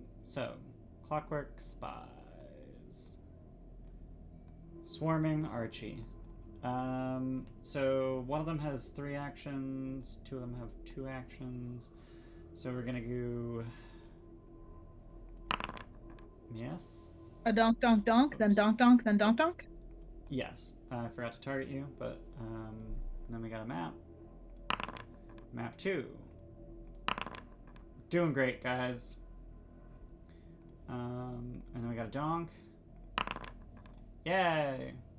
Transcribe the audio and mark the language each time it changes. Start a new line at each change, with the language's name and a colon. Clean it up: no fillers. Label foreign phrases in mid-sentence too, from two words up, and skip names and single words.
English: So, clockwork spies. Swarming Archie. So one of them has 3 actions. 2 of them have 2 actions. So we're gonna go. Yes. A donk, donk, donk, then donk, donk, then donk, donk. Yes. I forgot to target you, but then we got a map. Map 2. Doing great, guys. And then we got a donk. Yay!